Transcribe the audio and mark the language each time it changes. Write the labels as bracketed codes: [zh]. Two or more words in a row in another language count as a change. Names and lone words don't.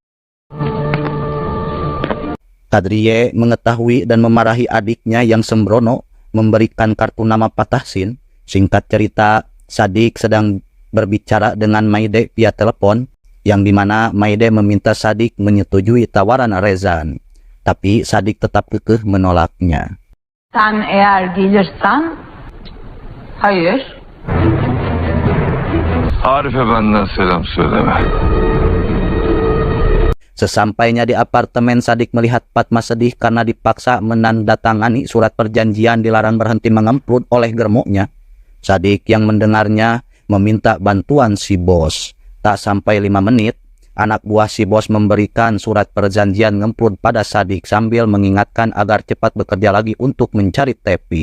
[id] Kadriye mengetahui dan memarahi adiknya yang sembrono memberikan kartu nama Pak Tahsin. Singkat cerita, Sadik sedang berbicara dengan Maide via telepon, yang dimana Maide meminta Sadik menyetujui tawaran Rezan. Tapi Sadik tetap kekeh menolaknya. [tr] Sen eğer gelirsen, hayır. Arif'e benden selam söyleme. [id] Sesampainya di apartemen, Sadik melihat Fatma sedih karena dipaksa menandatangani surat perjanjian dilarang berhenti mengemplud oleh germoknya. Sadik yang mendengarnya meminta bantuan si bos. Tak sampai 5 menit, anak buah si bos memberikan surat perjanjian ngemplud pada Sadik sambil mengingatkan agar cepat bekerja lagi untuk mencari Tepik.